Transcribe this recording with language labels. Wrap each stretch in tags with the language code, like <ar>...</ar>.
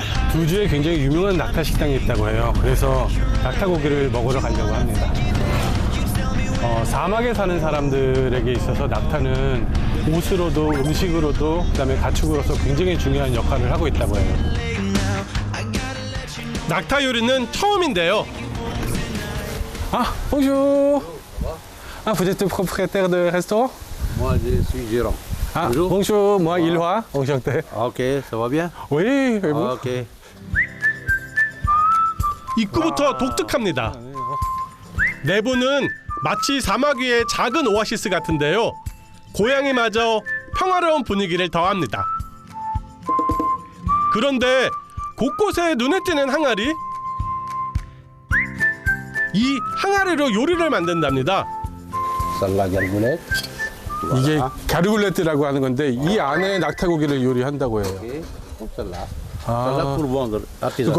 <ko>두주에 굉장히 유명한 낙타 식당이 있다고 해요. 그래서 낙타 고기를 먹으러 가려고 합니다. 사막에 사는 사람들에게 있어서 낙타는 옷으로도 음식으로도 그다음에 가축으로서 굉장히 중요한 역할을 하고 있다고 해요. 낙타 요리는 처음인데요.</ko> <fr>아, bonjour. Ah, vous êtes propriétaire de restaurant? Moi, je suis gérant. Ah, bonjour. Moi, Ilhwa. Enchanté. Ok, ça va bien? Oui, et vous? Ok.</fr> <ko>입구부터 독특합니다. 내부는 마치 사막 위의 작은 오아시스 같은데요. 고양이마저 평화로운 분위기를 더합니다. 그런데 곳곳에 눈에 띄는 항아리? 이 항아리로 요리를 만든답니다. 살라갈굴렛. 이게 가르굴레트라고 하는 건데 이 안에 낙타고기를 요리한다고 해요.</ko> <fr>Salade pour vendre, artisanal.</fr>